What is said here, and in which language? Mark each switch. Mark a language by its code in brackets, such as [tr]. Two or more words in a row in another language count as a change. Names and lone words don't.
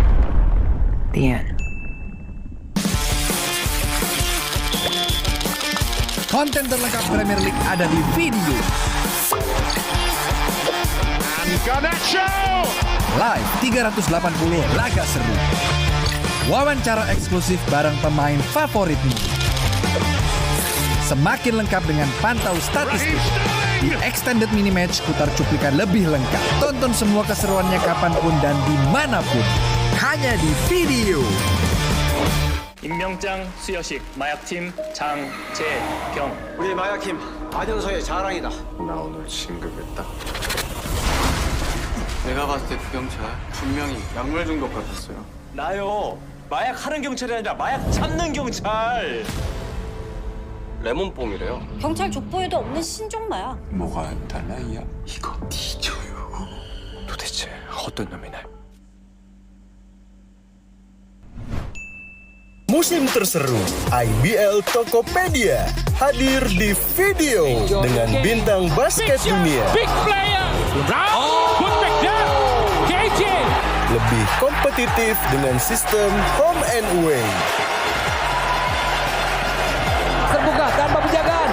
[en] The end. [id] Konten terlengkap Premier League ada di video. Live 380 laga seru. Wawancara eksklusif bareng pemain favoritmu. Semakin lengkap dengan pantau statistik. Di Extended Mini Match putar cuplikan lebih lengkap. Tonton semua keseruannya kapanpun dan dimanapun. Hanya di video. [ko] 임명장 수여식 마약팀 장재경. 우리 마약팀 아전서의 자랑이다. 나 오늘 진급했다. 내가 봤을 때 그 경찰 분명히 약물 중독 같았어요. 나요. 마약 하는 경찰이 아니라 마약 잡는 경찰. 레몬뽕이래요. 경찰 족보에도 없는 신종 마약. 뭐가 달라 이야? 이거 뒤져요. 도대체 어떤 놈이냐? [id] musim terseru, IBL Tokopedia hadir di video dengan bintang basket dunia. Lebih kompetitif dengan sistem [en] home and away. [id] Terbuka tanpa penjagaan.